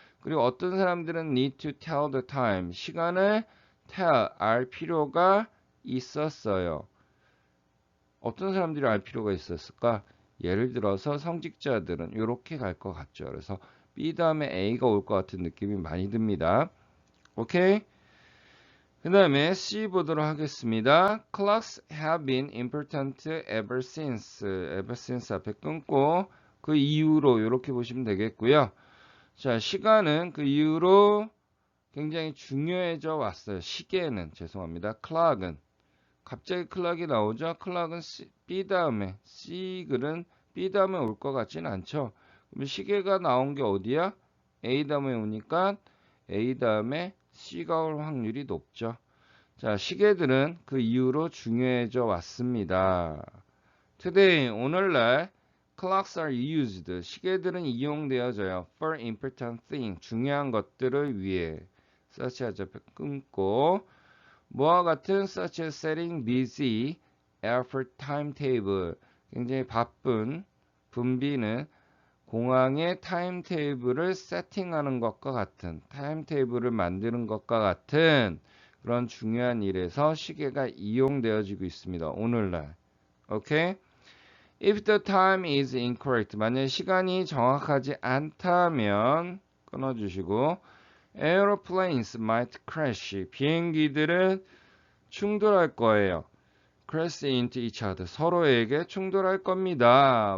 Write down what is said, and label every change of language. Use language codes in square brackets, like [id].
[ko] 그리고 어떤 사람들은 [en] need to tell the time [ko] 시간을 알 필요가 있었어요. 어떤 사람들이 알 필요가 있었을까? 예를 들어서 성직자들은 이렇게 갈 것 같죠. 그래서 B 다음에 A가 올 것 같은 느낌이 많이 듭니다. 오케이? 그 다음에 C 보도록 하겠습니다. [en] Clocks have been important ever since. [ko] ever since 앞에 끊고 그 이후로 이렇게 보시면 되겠고요. 자, 시간은 그 이후로 굉장히 중요해져 왔어요. 시계는 죄송합니다. clock은 갑자기 클락이 나오죠. 클락은 B 다음에 C글은 B 다음에 올 것 같진 않죠. 그럼 시계가 나온 게 어디야? A 다음에 오니까 A 다음에 C가 올 확률이 높죠. 자, 시계들은 그 이후로 중요해져 왔습니다. [en] Today, [ko] 오늘날 [en] clocks are used. [ko] 시계들은 이용되어져요. [en] For important things. [ko] 중요한 것들을 위해. such as 끊고 뭐와 같은 [en] such as setting busy airport timetable [ko] 굉장히 바쁜 붐비는 공항의 타임테이블을 세팅하는 것과 같은 타임테이블을 만드는 것과 같은 그런 중요한 일에서 시계가 이용되어지고 있습니다. 오늘날. 오케이? [en] If the time is incorrect [ko] 만약 시간이 정확하지 않다면 끊어주시고 [en] Airplanes might crash. [ko] 비행기들은 충돌할 거예요. [en] crash into each other. [ko] 서로에게 충돌할 겁니다.